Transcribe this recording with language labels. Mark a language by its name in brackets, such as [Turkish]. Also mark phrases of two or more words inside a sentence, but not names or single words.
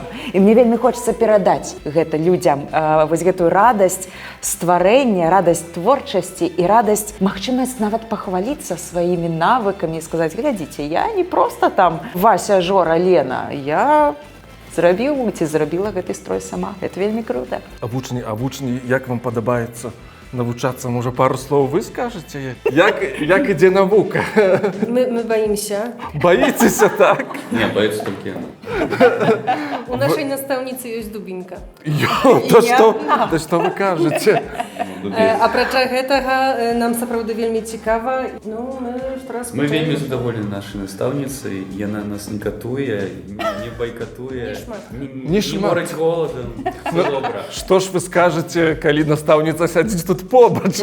[Belarusian] І мне вельмі хочацца перадаць гэта людзям. Вось гэтую радасць стварэння, радасць творчасці і радасць, магчымасць нават пахваліцца сваімі навыкамі і сказаць: глядзіце, я не проста там Вася, Жора, Лена, я зрабіў ці зрабіла гэты строй сама. Гэта вельмі крута. А вучні, як вам падабаецца навучацца? Можа, пару слоў вы скажаце? Як ідзе навука? [Russian] Мы боимся. Боитеся, так? Не, боится только она. У нашей наставницы есть дубинка. [Belarusian] То што вы кажаце? Апрача гэтага, нам сапраўды вельмі цікава. Мы вельмі задаволены нашай настаўніцай. Яна нас не катуе, не байкатуе, не морыць голадам. Всё добра. Што ж вы скажаце, калі настаўніца сядзіць тут побач?